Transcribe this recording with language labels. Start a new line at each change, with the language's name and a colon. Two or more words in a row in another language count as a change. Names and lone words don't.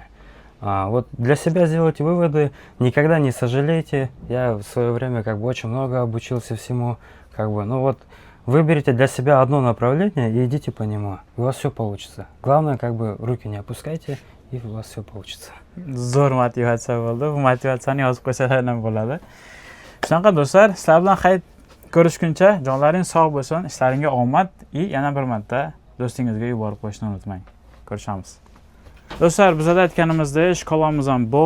Russian: Вот для себя сделать выводы, никогда не сожалейте. Я в свое время как бы очень много обучился всему, как бы, ну вот, выберите для себя одно направление и идите по нему. У вас все получится. Главное, как бы руки не опускайте, и у вас все получится.
Uzbek: Zo'r motivatsiya bo'ldi. Bu motivatsiyani yozib qo'ysalar ham bo'ladi. Shunaqa do'stlar, sizlar bilan qayt ko'rishguncha jonlaring sog' bo'lsin, ishlaringga omad va yana bir marta do'stingizga yuborib qo'yishni unutmang. Ko'rishamiz. Do'stlar, bizda aytganimizdek, shkolamiz ham bor.